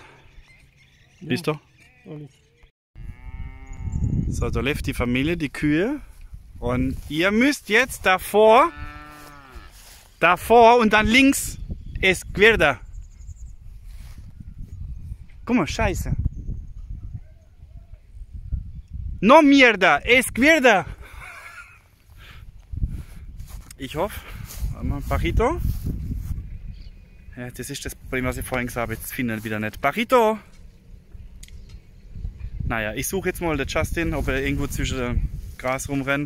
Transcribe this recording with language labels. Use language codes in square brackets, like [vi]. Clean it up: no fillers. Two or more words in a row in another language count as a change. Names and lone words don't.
[de] Ja. Bist du? So, da läuft die Familie, die Kühe. Und ihr müsst jetzt davor und dann links Izquierda. Guck mal, scheiße. [es] No mierda, Izquierda. [de] Ich hoffe, Pajito. Ja, das ist das Problem, was ich vorhin gesagt habe. Jetzt finden wir wieder nicht. Pajito. Naja, ich suche jetzt mal den Justin, ob er irgendwo zwischen dem Gras rumrennt.